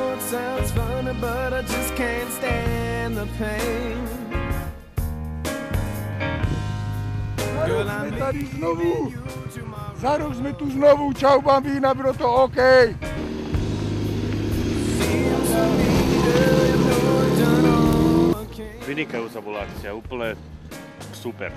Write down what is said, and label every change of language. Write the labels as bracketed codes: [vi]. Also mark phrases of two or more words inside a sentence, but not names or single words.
[en] sounds funny, but I just can't stand the pain. [sk] Za rok sme tady znovu. Za rok sme tu znovu. Čau, Bambína, bylo to OK. Vynikajúca bola akcia, úplne super.